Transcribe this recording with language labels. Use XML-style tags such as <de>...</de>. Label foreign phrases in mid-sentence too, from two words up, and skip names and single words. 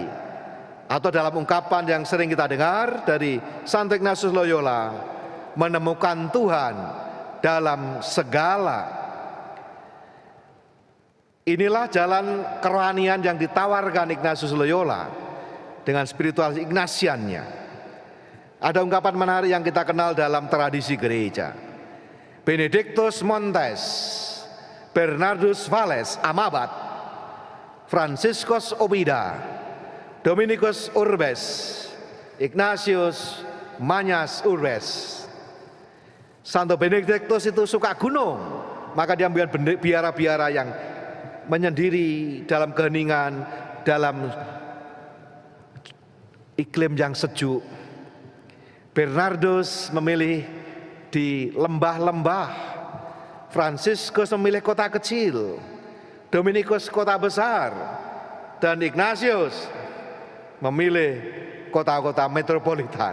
<id>Atau dalam ungkapan yang sering kita dengar dari Santo Ignatius Loyola, menemukan Tuhan dalam segala. Inilah jalan kerohanian yang ditawarkan Ignatius Loyola dengan spiritual Ignatiannya. Ada ungkapan menarik yang kita kenal dalam tradisi gereja.</id> <la>Benedictus Montes, Bernardus Valles Amabat, Franciscus Obida, Dominicus Urbes, Ignatius Mañas Urbes.</la> <id>Santo Benedictus itu suka gunung, maka dia membuat biara-biara yang menyendiri dalam keheningan, dalam iklim yang sejuk. Bernardus memilih di lembah-lembah, Franciscus memilih kota kecil, Dominicus kota besar, dan Ignatius memilih kota-kota metropolitan.</id>